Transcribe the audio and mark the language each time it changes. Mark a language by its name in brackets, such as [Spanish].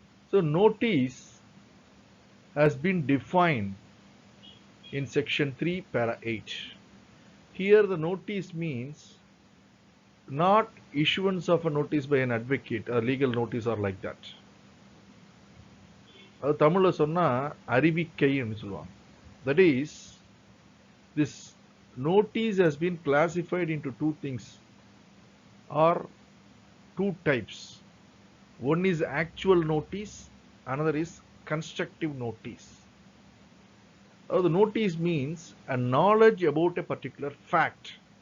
[English] So, notice has been defined in section 3 para 8. Here the notice means not issuance of a notice by an advocate or legal notice or like that. [Tamil] அது தமிழ்ல சொன்னா அறிவிக்கைன்னு சொல்லுவாங்க. [English] That is, this notice has been classified into two things or two types. One is actual notice, another is constructive notice. The notice means a knowledge about a particular fact.